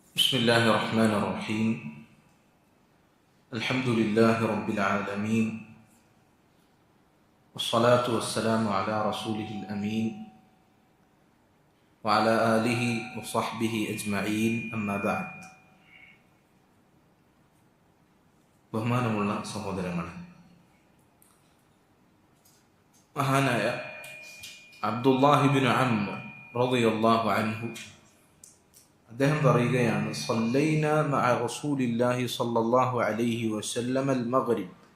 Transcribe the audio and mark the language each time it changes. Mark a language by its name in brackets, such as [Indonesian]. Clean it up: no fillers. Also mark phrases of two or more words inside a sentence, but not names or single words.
[Arabic] بسم الله الرحمن الرحيم الحمد لله رب العالمين والصلاة والسلام على رسوله الأمين وعلى آله وصحبه أجمعين أما بعد [Malayalam] ബഹുമാനമുള്ള സഹോദരങ്ങളെ, [Arabic] മഹാനായ അബ്ദുല്ലാഹി ഇബ്നു അംർ رضي الله عنه [Malayalam] അദ്ദേഹം പറയുകയാണ്, [Arabic] صلينا مع رسول الله صلى الله عليه وسلم المغرب.